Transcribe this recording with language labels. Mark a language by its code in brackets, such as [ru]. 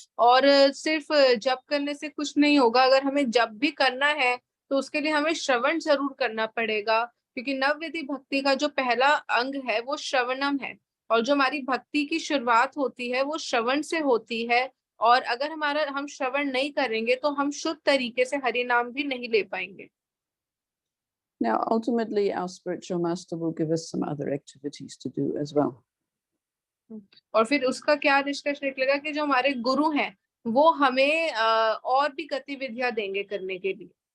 [hi] और सिर्फ जप करने से कुछ नहीं होगा, अगर हमें जप भी करना है तो उसके लिए हमें श्रवण जरूर करना पड़ेगा, क्योंकि नवविधि भक्ति का जो पहला अंग है वो श्रवणम है, और जो हमारी भक्ति की शुरुआत होती है वो श्रवण से होती है। और अगर हम श्रवण नहीं करेंगे तो हम शुद्ध तरीके से हरि नाम भी नहीं ले पाएंगे। [en] Now, ultimately, our spiritual master will give us some other activities to do as well. [hi] और फिर उसका क्या निष्कर्ष निकलेगा कि जो हमारे गुरु हैं वो हमें और भी गतिविधियां देंगे करने के लिए।